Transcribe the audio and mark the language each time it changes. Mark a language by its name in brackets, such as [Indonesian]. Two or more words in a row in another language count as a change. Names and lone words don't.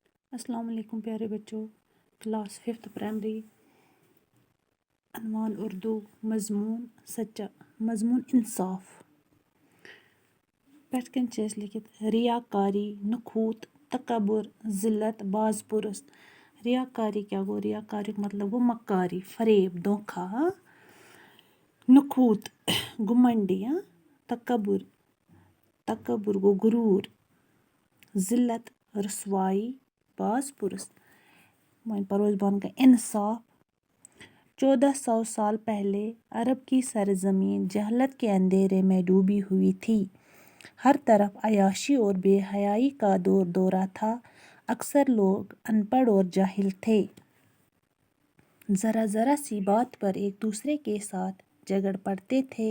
[Urdu] السلام علیکم پیارے بچوں، کلاس 5 پرائمری، عنوان اردو، مضمون انصاف۔ [Kashmiri] پٮ۪ٹھ کَنۍ چھِ اَسہِ لیکھِتھ ریاکاری، نخوت، تکبر، ذلت، باز پرس۔ ریاکاری کیٛاہ گوٚو؟ ریاکاریُک مطلب گوٚو مکاری، فریب، دھوکھا۔ نخوت، گھمنڈی، تکبر گوٚو غروٗر، ذلت، رسوائی، باز پرس۔ وۄنۍ پَرو أسۍ بۄن کَنۍ انصاف۔ [Urdu] 1400 سال پہلے عرب کی سرزمین جہالت کے اندھیرے میں ڈوبی ہوئی تھی۔ ہر طرف عیاشی اور بے حیائی کا دور دورہ تھا۔ اکثر لوگ ان پڑھ اور جاہل تھے۔ ذرا ذرا سی بات پر ایک دوسرے کے ساتھ جھگڑ پڑتے تھے۔